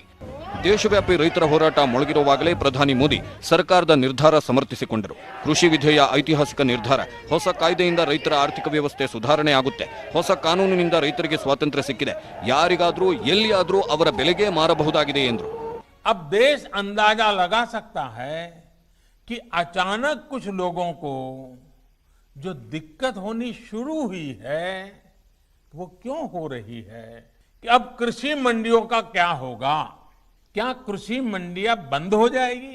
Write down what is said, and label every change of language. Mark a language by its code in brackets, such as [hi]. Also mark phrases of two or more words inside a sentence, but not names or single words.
[kn] ದೇಶವ್ಯಾಪಿ ರೈತರ ಹೋರಾಟ ಮೊಳಗಿರುವಾಗಲೇ ಪ್ರಧಾನಿ ಮೋದಿ ಸರ್ಕಾರದ ನಿರ್ಧಾರ ಸಮರ್ಥಿಸಿಕೊಂಡರು. ಕೃಷಿ ವಿಧೇಯ ಐತಿಹಾಸಿಕ ನಿರ್ಧಾರ. ಹೊಸ ಕಾಯ್ದೆಯಿಂದ ರೈತರ ಆರ್ಥಿಕ ವ್ಯವಸ್ಥೆ ಸುಧಾರಣೆ ಆಗುತ್ತೆ. ಹೊಸ ಕಾನೂನಿನಿಂದ ರೈತರಿಗೆ ಸ್ವಾತಂತ್ರ್ಯ ಸಿಕ್ಕಿದೆ. ಯಾರಿಗಾದ್ರೂ ಎಲ್ಲಿಯಾದ್ರೂ ಅವರ ಬೆಲೆಗೆ ಮಾರಬಹುದಾಗಿದೆ ಎಂದರು. [hi] अब देश अंदाजा लगा सकता है कि अचानक कुछ लोगों को जो दिक्कत होनी शुरू हुई है वो क्यों हो रही है, कि अब कृषि मंडियों का क्या होगा. क्या कृषि मंडियां बंद हो जाएगी?